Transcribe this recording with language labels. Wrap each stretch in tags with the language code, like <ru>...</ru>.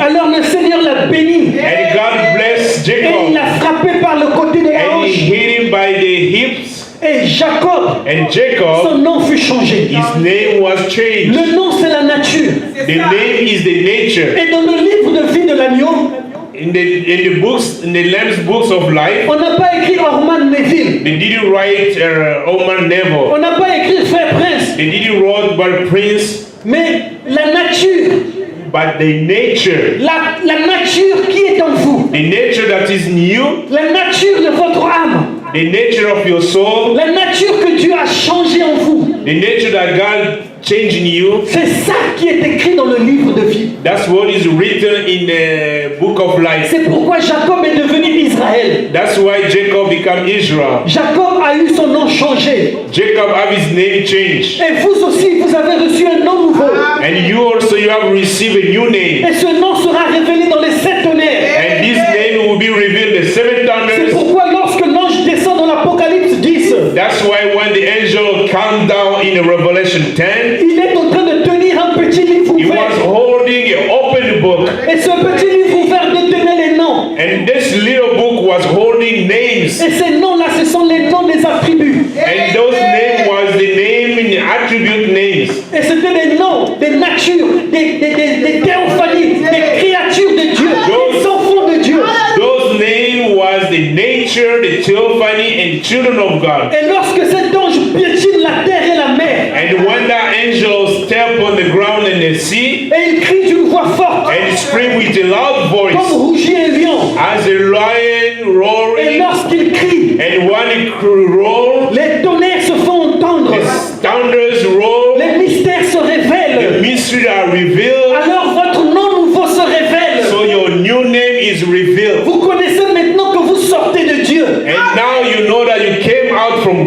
<fr>Alors le Seigneur l'a béni.</fr> <en>And God blessed</en> <fr>Et il</fr> <en>Jacob.</en> <fr>l'a frappé par le côté de la</fr> <en>And he</en> <fr>hanche.</fr> <en>hit him by the hips.</en> <fr>Et Jacob,</fr> <en>And Jacob,</en> <fr>son nom fut changé.</fr> <en>his name was changed.</en> <fr>Le nom, c'est la nature.</fr> <en>The name is the nature.</en> <fr>Et dans le livre de vie de l'agneau,</fr> <en>In the books, in the Lamb's books of life,</en> <fr>on n'a pas écrit Orman Neville.</fr> <en>they didn't write Oman Neville.</en> <fr>On n'a pas écrit Frère Prince.</fr> <en>They didn't write by Prince,</en> <fr>Mais la nature,</fr> <en>but the nature.</en> <fr>la nature qui est en vous,</fr> <en>The nature that is new,</en> <fr>la nature de votre âme,</fr> <en>the nature of your soul,</en> <fr>la nature que Dieu a changée en vous,</fr> <en>the nature that God changed in you.</en> <fr>c'est ça qui est écrit dans le livre de vie.</fr> <en>That's what is written in the book of life.</en> <fr>C'est pourquoi Jacob est devenu Israël.</fr> <en>That's why Jacob became Israel.</en> <fr>Jacob a eu son nom changé.</fr> <en>Jacob have his name changed.</en> <fr>Et vous aussi, vous avez reçu un nom nouveau.</fr> <en>And you also you have received a new name.</en> <fr>Et ce nom sera révélé dans les 7 tonnerres.</fr> <en>And this name will be revealed in the seven</en> <fr>C'est</fr> <en>thunders.</en> <fr>pourquoi lorsque l'ange descend dans l'Apocalypse 10,</fr> <en>That's why when the angel came down in Revelation 10,</en> <fr>il est en train de tenir un petit livre</fr> <en>he was</en> <fr>ouvert.</fr> <en>holding an open book.</en> <fr>Et ce petit livre ouvert détenait les noms.</fr> <en>And this little book was holding names.</en> <fr>Et ces noms-là, ce sont les noms des attributs.</fr> <en>And those names was the name in the attribute names.</en> <fr>Et c'était des noms, des natures, des théophanies, des créatures de Dieu, des enfants de Dieu.</fr> <en>Those names was the nature, the theophany, and the children of God.</en> <fr>Et lorsque cet ange piétine la terre et la mer,</fr> <en>And when that angel stepped on the ground in the sea,</en> <fr>et il crie d'une voix forte,</fr> <en>and screamed with a loud voice,</en> <fr>comme rougit un lion,</fr> <en>as a lion</en> <fr>et</fr> <en>roaring,</en> <fr>lorsqu'il crie,</fr> <en>and when it roared,</en> <fr>les tonnerres se font entendre,</fr> <en>the thunders roar,</en> <fr>les mystères se</fr> <en>the</en> <fr>révèlent.</fr> <en>mysteries are revealed,</en> <fr>Alors votre nom nouveau se révèle.</fr> <en>so your new name is revealed.</en> <fr>Vous connaissez maintenant que vous sortez de Dieu.</fr> <en>And now you know that you came out from</en>